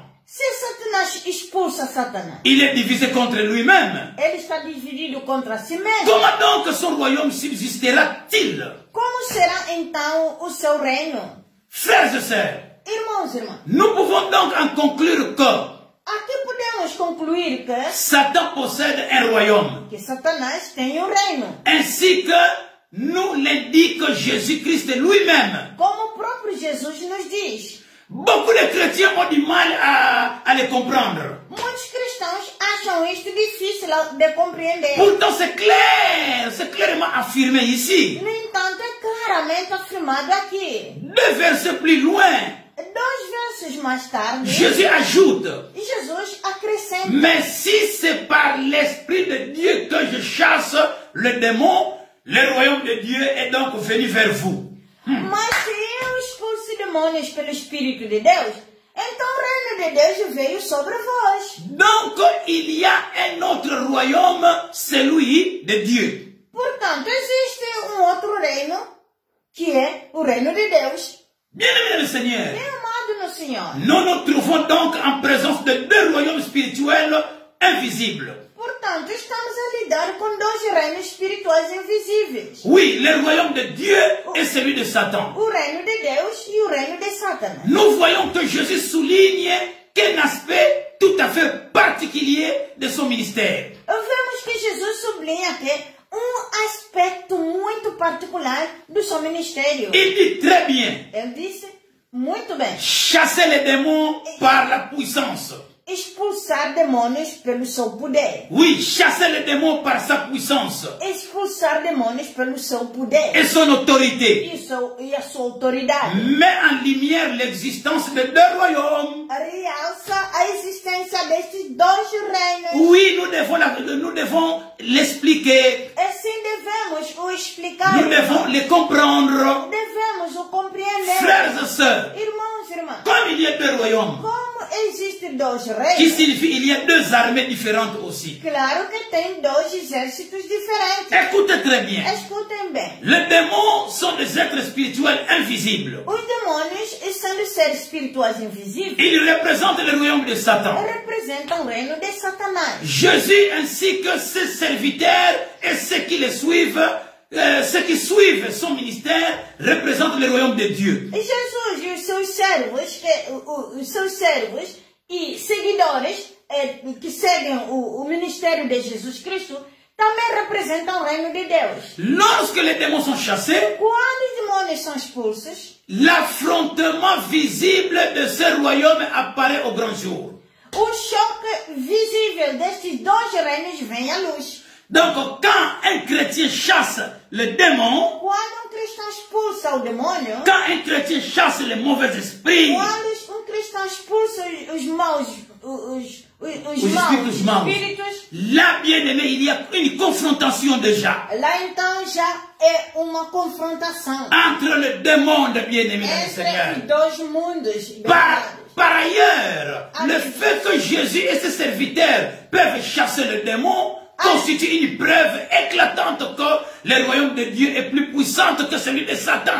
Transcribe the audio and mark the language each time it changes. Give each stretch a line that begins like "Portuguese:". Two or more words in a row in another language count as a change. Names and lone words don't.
Portuguese: Se Satanás expulsa Satanás,
French: il est divisé contre lui-même.
Portuguese: ele está dividido contra si mesmo.
French: Comment donc son royaume subsistera-t-il?
Portuguese: Como será então o seu reino?
French: Frères et sœurs,
Portuguese: Irmãos e irmãs,
French: nous pouvons donc en conclure que
Portuguese: aqui podemos concluir que
French: Satan possède un royaume,
Portuguese: Satanás tem um reino,
French: ainsi que nous l'indique Jésus-Christ lui-même.
Portuguese: Como o próprio Jesus nos diz.
French: Beaucoup de chrétiens ont du mal à les comprendre.
Portuguese: Muitos cristãos acham isto difícil de compreender.
French: Pourtant, c'est clair, c'est clairement affirmé ici.
Portuguese: No entanto, é claramente afirmado aqui.
French: 2 versets plus loin,
Portuguese: 2 versos mais tarde,
French: Jésus ajoute,
Portuguese: Jesus acrescenta.
French: mais si c'est par l'Esprit de Dieu que je chasse le démon, le royaume de Dieu est donc venu vers vous.
Portuguese: Mas se eu expulso demônios pelo Espírito de Deus, então o reino de Deus veio sobre vós.
French: Donc, il y a un autre royaume, celui de Dieu.
Portuguese: Portanto, existe outro reino, que é o reino de Deus.
French: Bien-aimé le Seigneur,
Portuguese: Bem amado no Senhor.
French: nous nous trouvons donc en présence de 2 royaumes spirituels invisibles.
Portuguese: Portanto, estamos a lidar com 2 reinos espirituais invisíveis.
French: Oui, le royaume de Dieu et celui de Satan.
Portuguese: O reino de Deus e o reino de Satanás.
French: Nous voyons que Jésus souligne qu'un aspect tout à fait particulier de son ministère.
Portuguese: Vemos que Jesus sublinha aqui aspecto muito particular do seu ministério.
French: Il dit très bien,
Portuguese: Ele disse muito bem.
French: chasser les démons par la puissance.
Portuguese: Expulsar demônios pelo seu poder.
French: Oui, chasser les démons par sa puissance
Portuguese: Expulsar demônios pelo seu poder.
French: et son autorité.
Portuguese: E a sua autoridade.
French: Met en lumière l'existence de 2 royaumes.
Portuguese: Realça a existência destes 2 reinos.
French: Oui, nous devons l'expliquer.
Portuguese: Assim devemos o explicar.
French: Nous devons les comprendre.
Portuguese: Devemos o compreender.
French: Frères et sœurs,
Portuguese: Irmãos e irmãs.
French: comme il y a 2 royaumes,
Portuguese: Como existem 2
French: qui
Portuguese: reinos.
French: signifie il y a 2 armées différentes aussi.
Portuguese: Claro que tem 2 exércitos diferentes.
French: Écoutez très bien.
Portuguese: Escutem bem.
French: Les démons sont des êtres spirituels invisibles.
Portuguese: Os demônios, sendo seres espirituais invisíveis,
French: Ils représentent le royaume de Satan.
Portuguese: representam o reino de Satanás.
French: Jésus ainsi que ses serviteurs et ceux qui le suivent, ceux qui suivent son ministère représentent le royaume de Dieu.
Portuguese: E Jesus e os seus servos e seguidores que seguem o ministério de Jesus Cristo também representam o reino de Deus.
French: Lorsque les démons sont chassés,
Portuguese: Quando os demônios são expulsos,
French: l'affrontement visible de ce royaume apparaît au grand jour.
Portuguese: o choque visível destes 2 reinos vem à luz.
French: Donc, quand un chrétien chasse le démon,
Portuguese: Quando cristão expulsa o demônio,
French: quand un chrétien chasse les mauvais esprits,
Portuguese: quando cristão expulsa os maus, os espíritos maus, espíritos,
French: là, bien aimé, il y a une confrontation déjà
Portuguese: lá então já é uma confrontação
French: entre le démon de bien-aimé dans le
Portuguese: entre
French: Seigneur.
Portuguese: os 2 mundos.
French: Par ailleurs, le fait que Jésus et ses serviteurs peuvent chasser le démon constitue une preuve éclatante que le royaume de Dieu est plus puissant que celui de Satan.